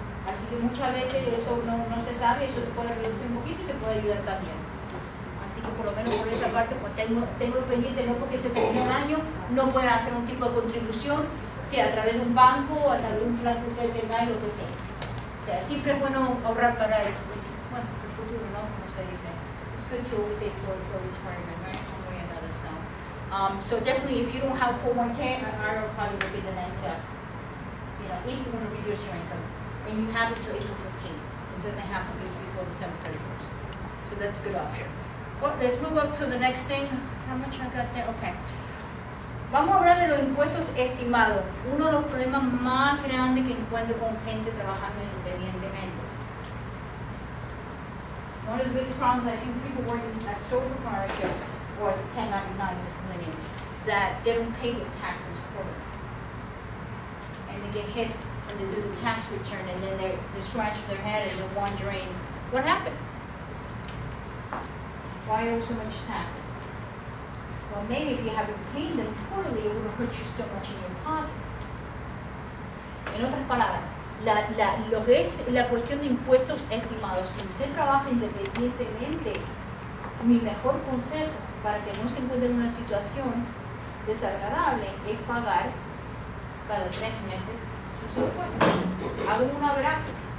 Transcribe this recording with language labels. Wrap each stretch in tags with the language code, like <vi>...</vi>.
<es>Así que muchas veces eso no se sabe, eso te puede reducir un poquito y te puede ayudar también. Así que por lo menos por esa parte, pues tengo lo pendiente, no porque se termine el año, no pueden hacer un tipo de contribución, sea a través de un banco o a través de un plan que usted tenga y lo que sea. O sea, siempre es bueno ahorrar para el futuro, ¿no? Como se dice.</es> <en>It's good to always save for retirement, right? One way or another. So definitely, if you don't have 401k, an IRA probably will be the next step. You know, if you want to reduce your income, and you have it to April 15th. It doesn't have to be before December 31st. So that's a good option. Well, let's move up to the next thing. How much I got there? Okay.</en> <es>Vamos a hablar de los impuestos estimados, uno de los problemas más grandes que encuentro con gente trabajando independientemente.</es> <en>One of the biggest problems I think people working as sole proprietorships or as a 1099 miscellaneous, that they don't pay their taxes quarterly. And they get hit when they do the tax return and then they're scratching their head and they're wondering, what happened? Why owe so much taxes? Well, maybe if you haven't paid them quarterly, it wouldn't hurt you so much in your pocket.</en> <es>En otras palabras, lo que es la cuestión de impuestos estimados, si usted trabaja independientemente, mi mejor consejo para que no se encuentre en una situación desagradable es pagar cada 3 meses sus impuestos. Hago un averaje.</es>